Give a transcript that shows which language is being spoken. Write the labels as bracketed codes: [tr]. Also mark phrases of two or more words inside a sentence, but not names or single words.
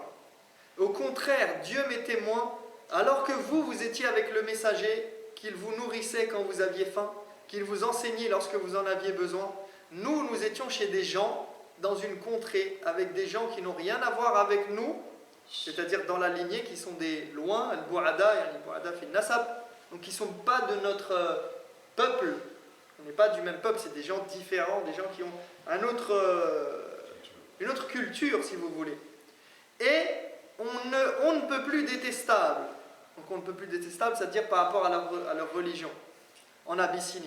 [fr] Au contraire, Dieu m'est témoin, alors que vous étiez avec le messager, qu'il vous nourrissait quand vous aviez faim, qu'il vous enseignait lorsque vous en aviez besoin. Nous étions chez des gens, dans une contrée, avec des gens qui n'ont rien à voir avec nous, c'est-à-dire dans la lignée, qui sont des loin, [ar] البعداء، البعداء في النسب, [fr] donc qui ne sont pas de notre peuple. On n'est pas du même peuple, c'est des gens différents, des gens qui ont une autre culture, si vous voulez. Et on ne peut plus détestable. Donc on ne peut plus détestable, c'est-à-dire par rapport à leur religion, en Abyssinie.